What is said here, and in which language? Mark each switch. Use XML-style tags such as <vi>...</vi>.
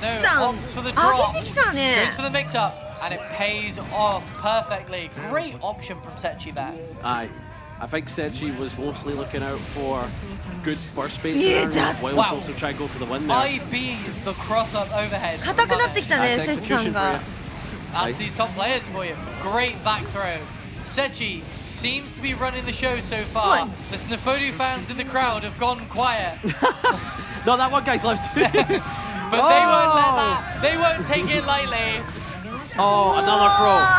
<en>Opts for the drop. Goes for the mix up. And it pays off perfectly. Great option from Sechi there. I think Sechi was mostly looking out for good burst baits while also try to go for the win there. IB's the cross up overhead.</en> <ja>硬くなってきたね、セチさんが。</ja> <en>That's these top players for you. Great back throw. Sechi seems to be running the show so far. The Snifodu fans in the crowd have gone quiet. No, that one guy's left. But they won't let that. They won't take it lightly. Oh, another throw.</en>